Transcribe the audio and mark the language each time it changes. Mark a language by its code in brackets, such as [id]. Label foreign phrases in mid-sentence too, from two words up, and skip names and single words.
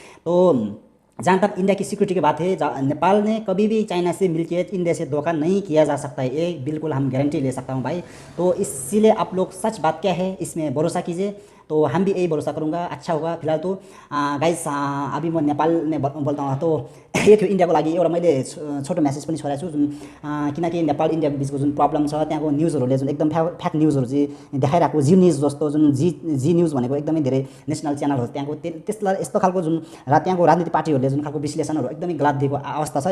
[hi] तो जहाँ तक इंडिया की सिक्योरिटी की बात है, नेपाल ने कभी भी चाइना से मिलकर इंडिया से धोखा नहीं किया जा सकता है, ये बिल्कुल हम गारंटी ले सकता हूँ भाई। तो इसीलिए आप लोग सच बात क्या है इसमें भरोसा कीजिए। तो हम भी यही भरोसा करूँगा, अच्छा होगा। फिलहाल तो गाइस, अभी म नेपाल में बोल्दा हूँ। [ne] तो यो थियो इन्डियाको लागि एउटा मैले छोटो मेसेज पनि छोडेको छु, जुन किनकि नेपाल इन्डिया बिचको जुन प्रब्लम छ, त्यहाँको न्युजहरूले जुन एकदम [en] fake newsहरू [ne] चाहिँ देखाइरहेको, जी न्युज जस्तो, जुन जी न्युज भनेको एकदमै धेरै [en] national channelहरू [ne] त्यहाँको, त्यसलाई यस्तो खालको जुन त्यहाँको राजनीतिक पार्टीहरूले जुन खालको विश्लेषणहरू एकदमै गलत दिएको अवस्था छ।